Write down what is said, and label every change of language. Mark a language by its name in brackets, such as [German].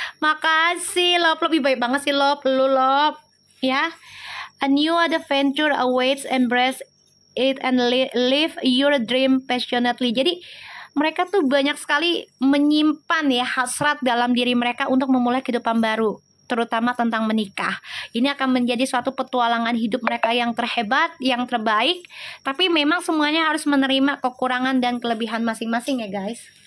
[Indonesian] Makasih Love, lebih baik banget sih Love, lu Love ya. [English] A new adventure awaits, embrace it and live your dream passionately. [Indonesian] Jadi mereka tuh banyak sekali menyimpan ya hasrat dalam diri mereka untuk memulai kehidupan baru, terutama tentang menikah. Ini akan menjadi suatu petualangan hidup mereka yang terhebat, yang terbaik. Tapi memang semuanya harus menerima kekurangan dan kelebihan masing-masing ya guys.